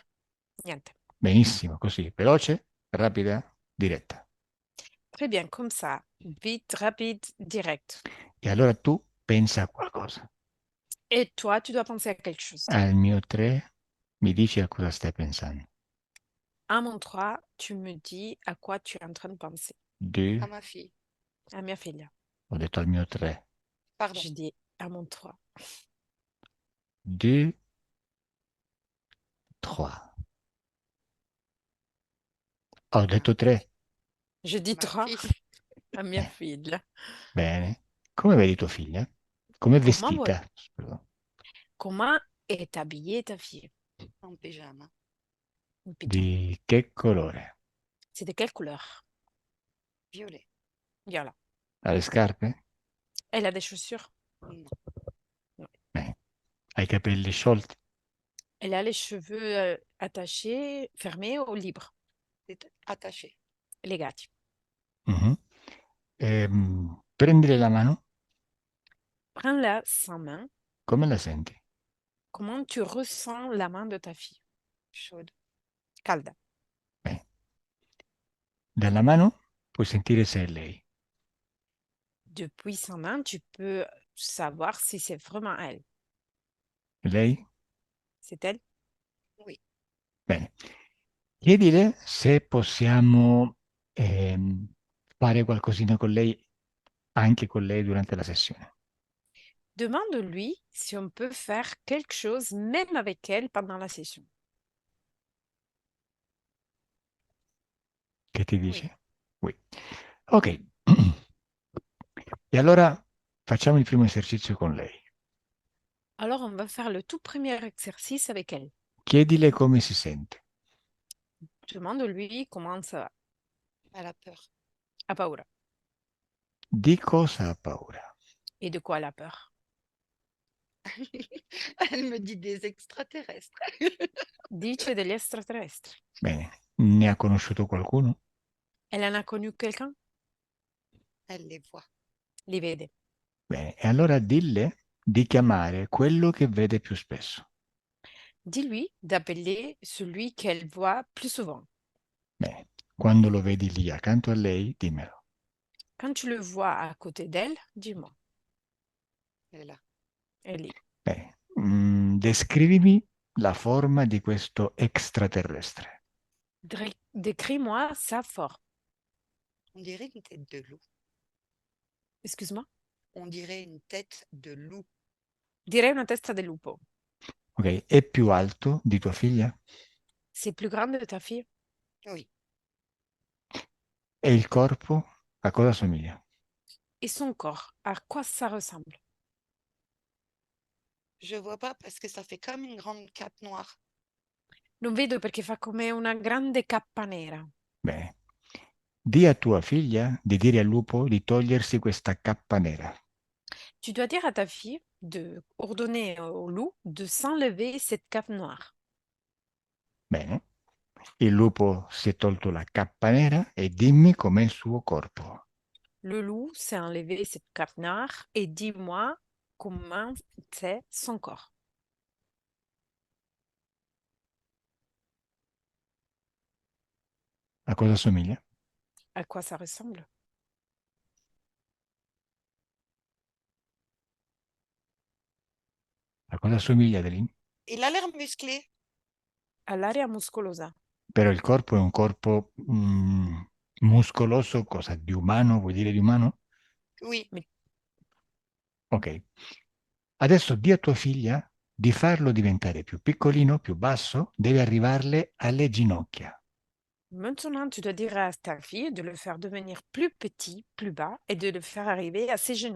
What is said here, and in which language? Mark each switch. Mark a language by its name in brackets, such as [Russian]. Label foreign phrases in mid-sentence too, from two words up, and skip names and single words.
[Italian] Niente. Benissimo, così, veloce, rapida, diretta. [French] Très bien, comme ça. Vite, rapide, direct. [Italian] E allora tu pensa a qualcosa. [French] Et toi, tu dois penser à quelque chose. [Italian] Al mio 3 mi dici a cosa stai pensando. [French] À mon 3, tu me dis à quoi tu es en train de penser. 2, À ma fille. [Italian] À mia figlia. ho detto al mio 3. [French] Pardon. Je dis à mon 3. 2, 3. [Italian] Ho detto 3. [French] Je dis Ma 3 fille. [Italian] à mia figlia. Bene. Come vedi tua figlia? Com'è [French] Comment, [Italian] vestita? Scusa. [French] comment est habillée ta fille? En pyjama. Une pyjama. [Italian] Di che colore? [French] C'est de quelle couleur? Violet. [Italian] Viola. Ha le scarpe? [French] Elle a des chaussures? Non. [Italian] Bene. Ha i capelli sciolti? [French] Elle a les cheveux attachés, fermés ou libres? C'est attaché. [Italian] Legati. Mhm. Prendile la mano. [French] Prends-la sans main. [Italian] Come la senti? [French] Comment tu ressens la main de ta fille? Chaude. [Italian] Calda. Bene. Dalla mano puoi sentire se è lei. [French] Depuis sa main, tu peux savoir si c'est vraiment elle. [Italian] Lei? [French] C'est elle? Oui. [Italian] Bene. Chiedile se possiamo fare qualcosina con lei, anche con lei durante la sessione. [French] Demande-lui si on peut faire quelque chose même avec elle pendant la session. [Italian] Che ti [French] Oui. [Italian] dice? Oui. Ok. E allora facciamo il primo esercizio con lei. [French] Alors, on va faire le tout premier exercice avec elle. [Italian] Chiedile come si sente. [French] Demande-lui comment ça va. Elle a peur. [Italian] Ha paura. Di cosa ha paura? [French] Et de quoi elle a peur? Elle me dit des extraterrestres. [Italian] Dice degli extraterrestri. Bene. Ne ha conosciuto qualcuno? [French] Elle en a connu quelqu'un? Elle les voit. [Italian] Li vede. Bene. E allora dille di chiamare quello che vede più spesso. [French] Dis-lui d'appeler celui qu'elle voit plus souvent. [Italian] Bene. Quando lo vedi lì accanto a lei, dimmelo. [French] Quand tu le vois à côté d'elle, dis-moi. Elle est là. Elle est lì. [Italian] Bene. Descrivimi la forma di questo extraterrestre. [French] Décris-moi sa forme. On dirait une tête de loup. Excuse-moi. On dirait une tête de loup. [Italian] Direi una testa di lupo. Ok? È più alto di tua figlia? [French] C'est plus grande de ta fille? Oui. [Italian] E il corpo a cosa somiglia? [French] Et son corps, à quoi ça ressemble? Je vois pas parce que ça fait comme une grande cape noire. [Italian] Non vedo perché fa come una grande cappa nera. Bene. Di a tua figlia di dire al lupo di togliersi questa cappa nera. [French] Tu dois dire à ta fille de ordonner au loup de s'enlever cette cape noire. [Italian] Bene. Il lupo si è tolto la cappa nera e dimmi com'è il suo corpo. [French] Le loup s'est enlevé cette cape noire et dis-moi comment c'est son corps. [Italian] A cosa somiglia? [French] À quoi ça ressemble? [Italian] A cosa somiglia Adeline? [French] Il a l'air musclé. [Italian] All'area muscolosa. Però il corpo è un corpo muscoloso, cosa? Di umano? Vuoi dire di umano? [French] Oui. Mais Ok. [Italian] Adesso di a tua figlia di farlo diventare più piccolino, più basso, deve arrivarle alle ginocchia. [French] maintenant, tu dois dire à ta fille de le faire devenir plus petit, plus bas et de le faire arriver à ses genoux.